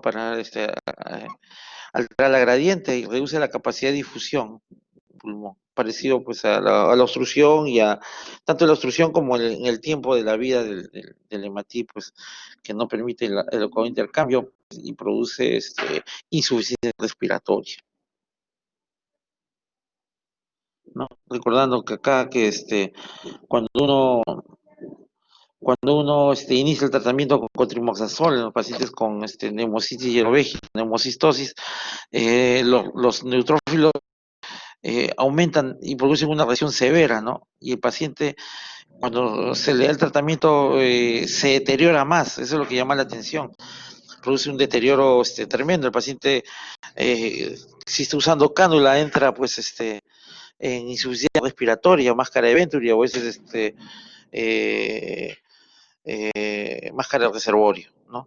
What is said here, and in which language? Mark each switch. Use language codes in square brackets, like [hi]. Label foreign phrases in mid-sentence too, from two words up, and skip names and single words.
[es] Para alterar la gradiente y reduce la capacidad de difusión pulmón, parecido pues a la obstrucción y a tanto la obstrucción como en el tiempo de la vida del hematí, pues que no permite el intercambio y produce insuficiencia respiratoria, ¿no? Recordando que acá cuando uno inicia el tratamiento con cotrimoxazol en los pacientes con neumocitis hierovégida, neumocistosis, los neutrófilos aumentan y producen una reacción severa, ¿no? Y el paciente, cuando se le da el tratamiento, se deteriora más, eso es lo que llama la atención, produce un deterioro tremendo. El paciente, si está usando cánula, entra pues en insuficiencia respiratoria, máscara de Venturi, o a veces máscara de reservorio, ¿no?